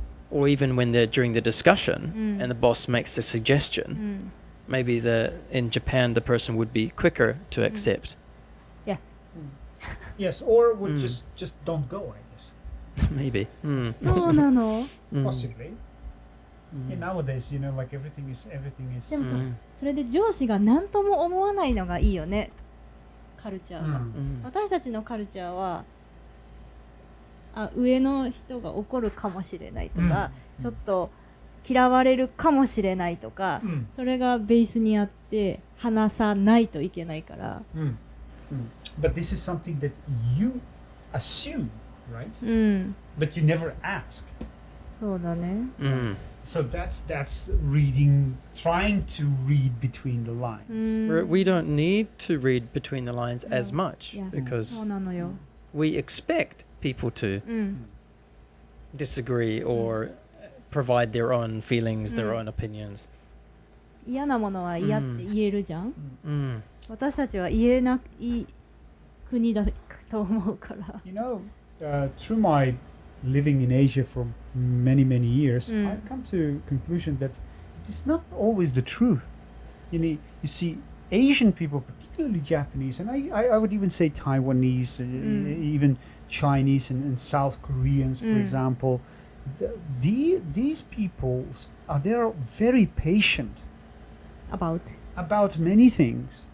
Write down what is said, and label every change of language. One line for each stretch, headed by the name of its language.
English: Or even when they're during the discussion and the boss makes a suggestion, maybe in Japan the person would be quicker to accept. Yeah. Yes, or would just don't go, I guess. Maybe.
Japanese: そうなの?
English: Possibly. Nowadays, like everything is.
Japanese: でもさ、それで上司が何とも思わないのがいいよね。カルチャーは。私たちのカルチャーは、上の人が怒るかもしれないとか、ちょっと嫌われるかもしれないとか、それがベースにあって話さないといけないから。
English: But this is something that you assume, right? But you never ask.
Japanese: そうだね。
English: So that's reading, trying to read between the lines. We don't need to read between the lines as much because
Japanese: そうなのよ。
English: we expect people to disagree or provide their own feelings, their own opinions.
Japanese: 嫌なものは嫌って言えるじゃん。私たちは言えない国だと思うから。
English: You know, through my living in Asia for many years, I've come to a conclusion that it is not always the truth. You see, Asian people, particularly Japanese, and I would even say Taiwanese, even Chinese and South Koreans, for example, these peoples they're very patient about many things.